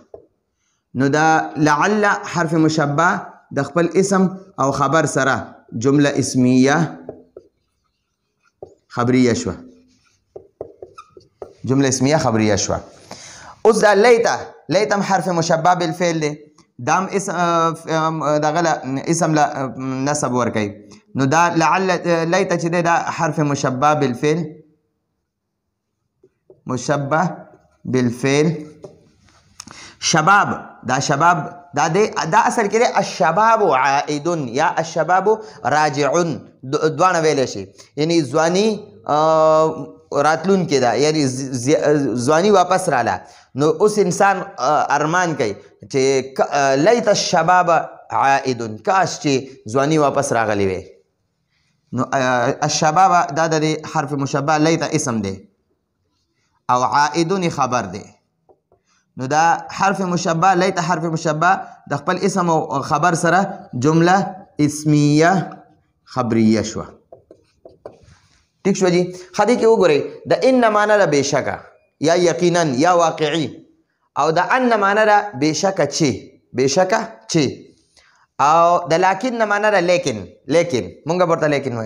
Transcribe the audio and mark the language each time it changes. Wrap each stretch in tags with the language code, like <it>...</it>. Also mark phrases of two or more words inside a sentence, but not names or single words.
<ps>نو دا لعل حرف مشبه د خپل اسم او خبر سره جمله اسمیه خبریه شو. جمله اسمیه خبریه شو. اوس دا لیتم حرف مشبه بالفعل دی، دام اسم له نسب ورکوي. نو دا لعل لیت چې دی دا حرف مشبه بالفعل. شباب دا اصل کې دی</ps> <ar>الشباب عائدون</ar> <ps>یا</ps> <ar>الشباب راجعون،</ar> <ps>دوانه ویلی شي، یعنی ځواني راتلون کې ده، یعنی ځواني واپس راله. نو اوس انسان ارمان کوي چې</ps> <ar>لیت الشباب عائدون،</ar> <ps>کاش چې ځواني واپس راغلی وي. نو الشباب دا د حرف مشبه لیت اسم دی او عائدون خبر دی. نو دا حرف مشبه لیت حرف مشبه د خپل اسم او خبر سره جمله اسمیه خبریه شو. ٹھیک شو جی. خدای کې وګورئ د ان معنا ده بېشکه یا یقینا یا واقعي، او د ان معنا ده بېشکه چې، او د لکن معنا ده لیکن مونږ ورته لیکن وایو.</ps>